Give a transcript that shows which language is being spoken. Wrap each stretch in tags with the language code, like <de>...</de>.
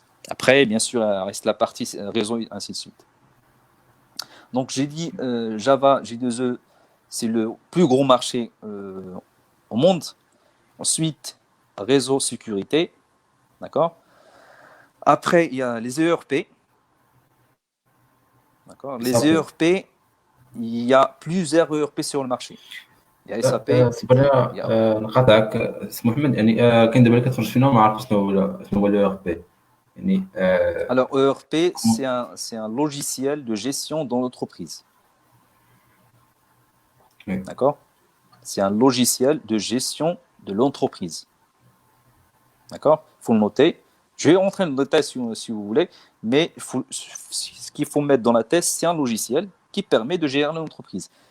<fr>Après, bien sûr, il reste la partie réseau et ainsi de suite. Donc, j'ai dit Java, J2E, c'est le plus gros marché au monde. Ensuite, réseau, sécurité. D'accord. Après, il y a les ERP. D'accord. Les ERP, il y a plusieurs ERP sur le marché. Il y a SAP.</fr> <ar>نقاطعك سي محمد يعني كاين دابا اللي كتخرج فينا ما عرف شنو هو الاو ار بي يعني</ar> <fr>Alors ERP, c'est un logiciel de gestion dans l'entreprise. Oui. D'accord. C'est un logiciel de gestion de l'entreprise. D'accord. Il faut le noter. Je vais rentrer dans le détail si vous voulez, mais ce qu'il faut mettre dans la tête, c'est un logiciel qui permet de gérer l'entreprise.</fr>